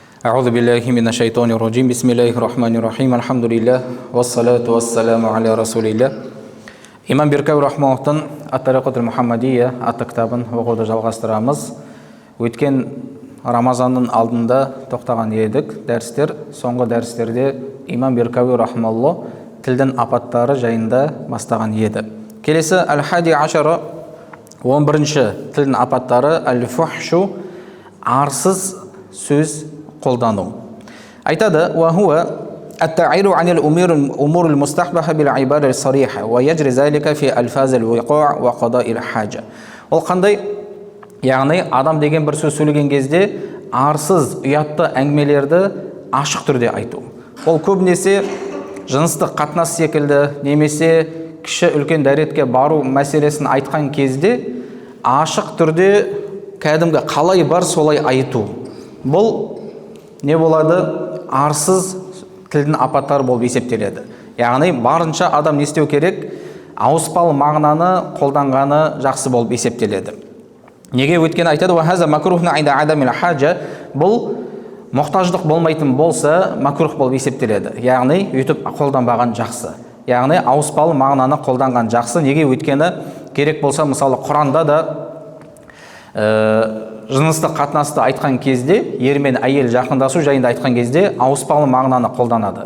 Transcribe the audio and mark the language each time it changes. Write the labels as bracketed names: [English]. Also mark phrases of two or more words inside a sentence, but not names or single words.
[Arabic] أعوذ بالله من الشيطان الرجيم. بسم الله الرحمن الرحيم. الحمد لله والصلاة والسلام على رسول الله. [Kazakh] Имам Беркауи рахмауллахтың Ат-Тариқатул Мухаммадия атты кітабын оқуды жалғастырамыз. Өткен Рамазанның алдында тоқтаған едік дәрістер. Соңғы дәрістерде Имам Беркауи рахмауллах тілдің апаттары жайында бастаған еді. Келесі [Arabic] الحادي عشر [Kazakh] 11-ші тілдің апаттары Ал-Фухшу, арсыз сөз қолдану. Айтады: [Arabic] "وهو التعبير عن الأمور المستقبحة بالعبارة الصريحة ويجري ذلك في ألفاظ الوقاع وقضاء الحاجة." [Kazakh] Ол қандай? Яғни адам деген бір сөз сөйлеген кезде арсыз, ұятты әңгімелерді ашық түрде айту. Ол көбінесе жыныстық қатынас секілді, немесе кіші үлкен дәретке бару мәселесін айтқан кезде ашық түрде кәдімгі қалай бар солай айту. Бұл не болады? Арсыз тілдің апаттары болып есептеледі. Яғни барынша адам не істеу керек? Ауыспалы мағынаны қолданғаны жақсы болып есептеледі. Неге? Өйткені айтады: [Arabic] "وهذا مكروه عند عدم الحاجة." [Kazakh] Бұл мұқтаждық болмайтын болса, макрух болып есептеледі. Яғни өйтіп қолданбаған жақсы. Яғни ауыспалы мағынаны қолданған жақсы. Неге? Өйткені керек болса, мысалы Құранда да жыныстық қатынасты айтқан кезде, ер мен әйел жақындасу жайында айтқан кезде ауыспалы мағынаны қолданады.